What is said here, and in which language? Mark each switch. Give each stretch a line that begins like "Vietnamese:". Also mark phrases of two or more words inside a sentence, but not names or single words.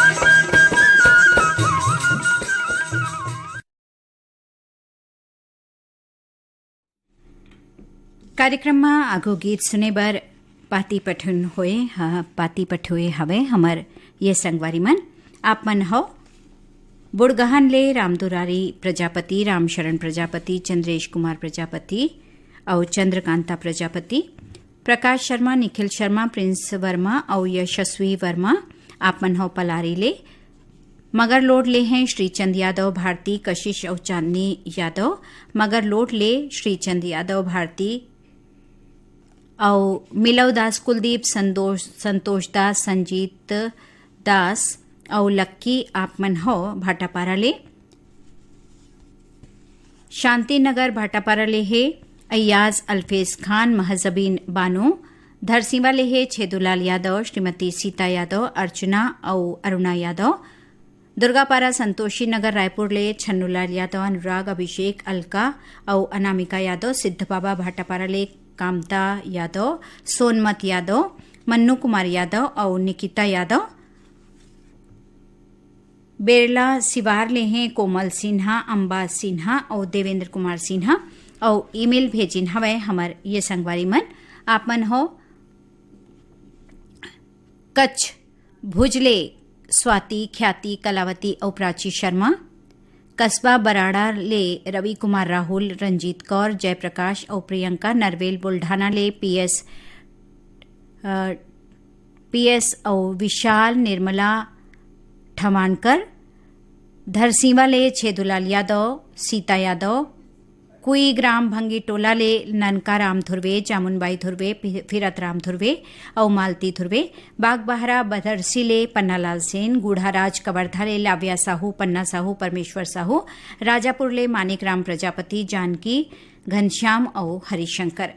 Chhattisgarhi: कार्यक्रम में आगो गीत सुने बर पाती पठन होए। हाँ, पाती पठोए हवे हमर ये संगवारी मन। आप मन हो बुड़गहन ले रामदुरारी प्रजापति, रामशरण प्रजापति, चंद्रेश कुमार प्रजापति और चंद्रकांता प्रजापति, प्रकाश शर्मा, निखिल शर्मा, प्रिंस वर्मा और यशस्वी वर्मा। आप मन हो पलारी ले मगर लोड ले हैं श्रीचंद यादव, भारती, कशिश और चांदनी यादव। मगर लोड ले श्रीचंद यादव, भारती और मिलव दास कुलदीप संतोष दास संजीत दास और लक्की आपमन हो भाटापारा ले। शांतिनगर भाटापारा ले है अय्याज अल्फेज खान महजबीन बानो। धरसीवा ले है छेदुलाल यादव, श्रीमती सीता यादव, अर्चना और अरुणा यादव। दुर्गापारा संतोषी नगर रायपुर ले छन्नूलाल यादव, अनुराग, अभिषेक, अलका और अनामिका यादव। सिद्धबाबा भाटापारा ले कामता यादव, सोनमत यादव, मन्नू कुमार यादव और निकिता यादव। बेरला सिवार ले हैं कोमल सिन्हा, अंबा सिन्हा और देवेंद्र कुमार सिन्हा। और ईमेल भेजिन हवे हमर ये संगवारी मन आप मन हो कच्छ भुजले स्वाति, ख्याति, कलावती और प्राची शर्मा। कस्बा बराड़ा ले रवि कुमार राहुल, रंजीत कौर, जयप्रकाश और प्रियंका। नरवेल बुल्ढाना ले पीएस और विशाल, निर्मला ठमानकर। धरसीवा ले छेदुलाल यादव, सीता यादव। कुई ग्राम भंगी टोला ले ननका राम धुर्वे, जामुनबाई धुर्वे, फिरत राम धुर्वे और मालती धुर्वे। बागबहरा बदरसी ले पन्नालाल सेन। गूढ़ाराज कवर्धा ले लाव्या साहू, पन्ना साहू, परमेश्वर साहू। राजापुर ले मानिक राम प्रजापति, जानकी, घनश्याम और हरिशंकर।